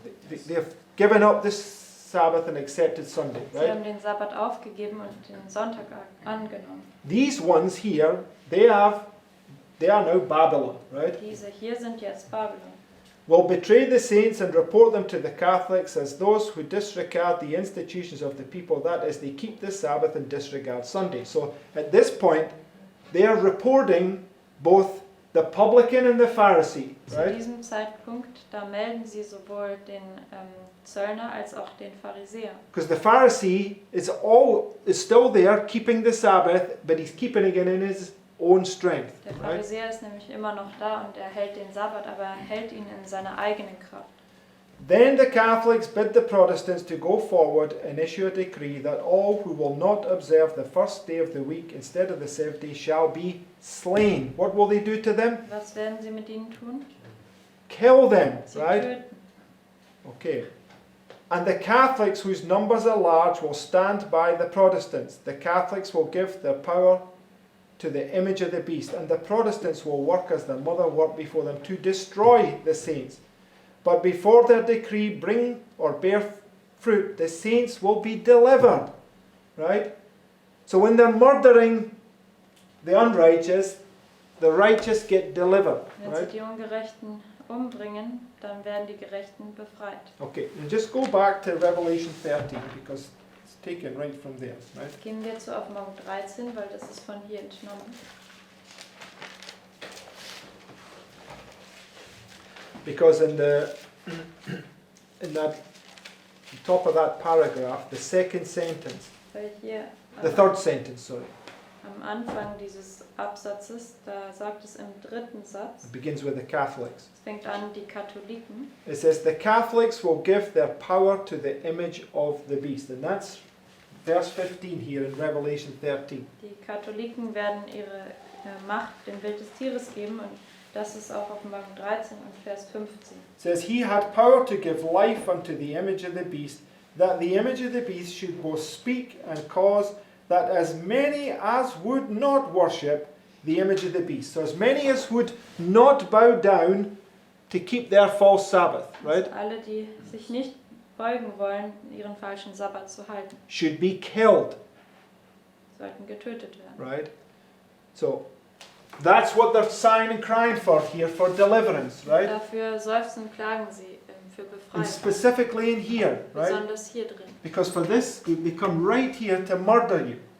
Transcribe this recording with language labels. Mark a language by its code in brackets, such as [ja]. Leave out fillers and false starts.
[en] They've given up this Sabbath and accepted Sunday, [de] Sie [en] right? [de] haben den Sabbat aufgegeben und den Sonntag angenommen. [en] These ones here, they are now Babylon, right? [de] Diese hier sind jetzt Babylon. [en] Will betray the saints and report them to the Catholics as those who disregard the institutions of the people, that is, they keep the Sabbath and disregard Sunday. So at this point, they are reporting both the publican and the Pharisee, [de] Zu [en] right? [de] diesem Zeitpunkt, da melden sie sowohl den Zöllner als auch den Pharisäer. [en] Because the Pharisee is still there keeping the Sabbath, but he's keeping it in his own strength, [de] Der [en] right? [de] Pharisäer ist nämlich immer noch da und er hält den Sabbat, aber er hält ihn in seiner eigenen Kraft. [en] Then the Catholics bid the Protestants to go forward and issue a decree that all who will not observe the first day of the week instead of the seventh day shall be slain. What will they do to them? [de] Was werden sie mit ihnen tun? [en] Kill them, [de] Sie [en] right? [de] töten. [en] Okay. And the Catholics, whose numbers are large, will stand by the Protestants. The Catholics will give their power to the image of the beast, and the Protestants will work as their mother worked before them to destroy the saints. But before their decree bring or bear fruit, the saints will be delivered. Right? So when they're murdering the unrighteous, the righteous get delivered. [de] Wenn [en] Right? [de] sie die Ungerechten umbringen, dann werden die Gerechten befreit. [en] Okay, and just go back to Revelation 13 because it's taken right from there. Right? [de] Gehen wir zu Offenbarung 13, weil das ist von hier entnommen. [en] Because in that top of that paragraph, the second sentence, [de] Weil hier [en] the third sentence, sorry, [de] am Anfang dieses Absatzes, da sagt es im dritten Satz, [en] it begins with the Catholics. [de] es fängt an, die Katholiken, [en] It says the Catholics will give their power to the image of the beast, and that's verse 15 here in Revelation 13. [de] die Katholiken werden ihre Macht dem Bild des Tieres geben und das ist auch Offenbarung 13 und Vers 15. [en] It says he had power to give life unto the image of the beast, that the image of the beast should both speak and cause that as many as would not worship the image of the beast. So as many as would not bow down to keep their false Sabbath, right, [de] Also alle, die sich nicht beugen wollen, ihren falschen Sabbat zu halten, [en] should be killed, [de] sollten getötet werden. [en] right? So that's what they're sighing and crying for here, for deliverance, right? [de] Dafür seufzen und klagen sie für [en] And [de] Befreiung, [en] specifically in here, right? [de] besonders hier drin. [en] Because for this, they come right here to murder you.